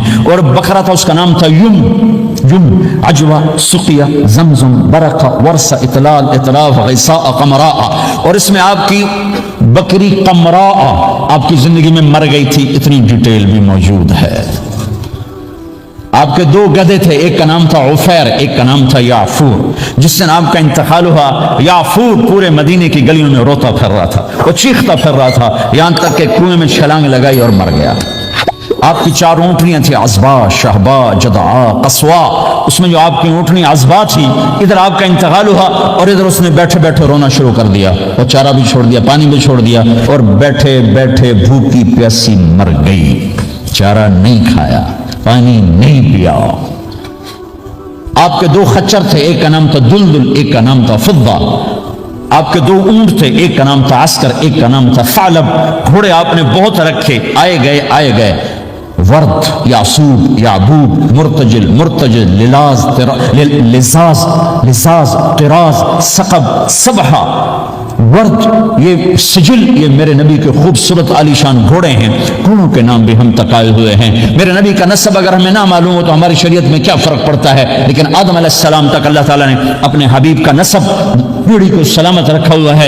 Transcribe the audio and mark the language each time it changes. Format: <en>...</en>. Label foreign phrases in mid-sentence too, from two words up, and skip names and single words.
<ur>اور بکرا تھا، اس کا نام تھا یم، عجوہ، سقیہ، زمزم، برکہ، ورثہ، اطلال، اطراف، غیثا، قمرا، اور اس میں آپ کی بکری قمرا آپ کی زندگی میں مر گئی تھی، اتنی ڈیٹیل بھی موجود ہے۔ آپ کے دو گدھے تھے، ایک کا نام تھا عفیر، ایک کا نام تھا یعفور۔ جس دن آپ کا انتقال ہوا، یعفور پورے مدینے کی گلیوں میں روتا پھر رہا تھا، وہ چیختا پھر رہا تھا، یہاں تک کہ کنویں میں چھلانگ لگائی اور مر گیا۔ آپ کی 4 اونٹنیاں تھیں، عزبا، شہبا، جدعا، قصوا۔ اس میں جو آپ کی اونٹنی عزبا تھی، ادھر آپ کا انتقال ہوا اور ادھر اس نے بیٹھے بیٹھے رونا شروع کر دیا، اور چارہ بھی چھوڑ دیا، پانی بھی چھوڑ دیا، اور بیٹھے بیٹھے بھوکی پیاسی مر گئی۔ چارہ نہیں کھایا، پانی نہیں پیا۔ آپ کے 2 خچر تھے، ایک کا نام تھا دلدل، ایک کا نام تھا فضہ۔ آپ کے 2 اونٹ تھے، ایک کا نام تھا عسکر، ایک کا نام تھا ثعلب۔ گھوڑے آپ نے بہت رکھے، آئے گئے، ورد، یعصوب، یعبوب، مرتجل، للاز، لزاز، طراز، ثقب، سبحہ، ورد، یہ سجل، یہ میرے نبی کے خوبصورت عالی شان گھوڑے ہیں۔ گھوڑوں کے نام بھی ہم تک آئے ہوئے ہیں۔ میرے نبی کا نسب اگر ہمیں نہ معلوم ہو تو ہماری شریعت میں کیا فرق پڑتا ہے، لیکن آدم علیہ السلام تک اللہ تعالیٰ نے اپنے حبیب کا نسب پیڑھی کو سلامت رکھا ہوا ہے۔</ur>